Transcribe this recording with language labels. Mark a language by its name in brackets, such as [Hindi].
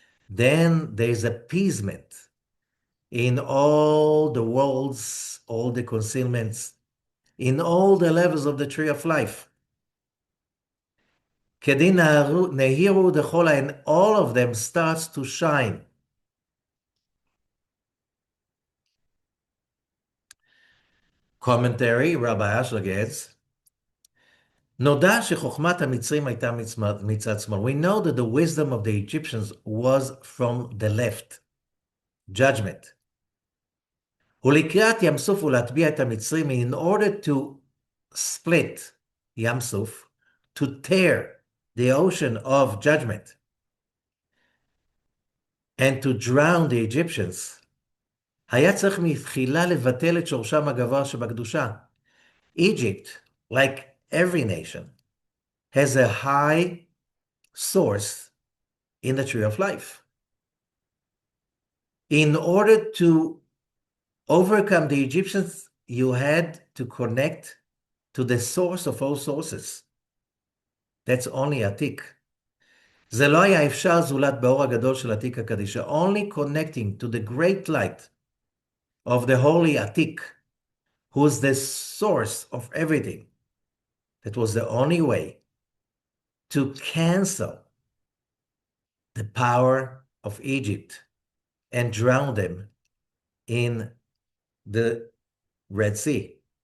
[English] Then there's appeasement in all the worlds, all the concealments, in all the levels of the tree of life. [Aramaic] כדין נהירו דכל, [English] and all of them starts to shine. Commentary, Rabbi gets, [Hebrew] נודע שחוכמת המצרים הייתה מצד שמאל. [English] We know that the wisdom of the Egyptians was from the left. Judgment. [Hebrew] ולקראת ים סוף ולהטביע את המצרים, [English] in order to split ים סוף, to tear the ocean of judgment, and to drown the Egyptians, [Hebrew] היה צריך מתחילה לבטל את שורשם הגבוה שבקדושה. [English] Egypt, like every nation, has a high source in the tree of life. In order to overcome the Egyptians, you had to connect to the source of all sources. That's only Atik. [Hebrew] זה לא היה אפשר זולת באור הגדול של עתיק הקדישה. [English] Only connecting to the great light of the holy Atik, who's the source of everything. That was the only way to cancel the power of Egypt and drown them in the Red Sea.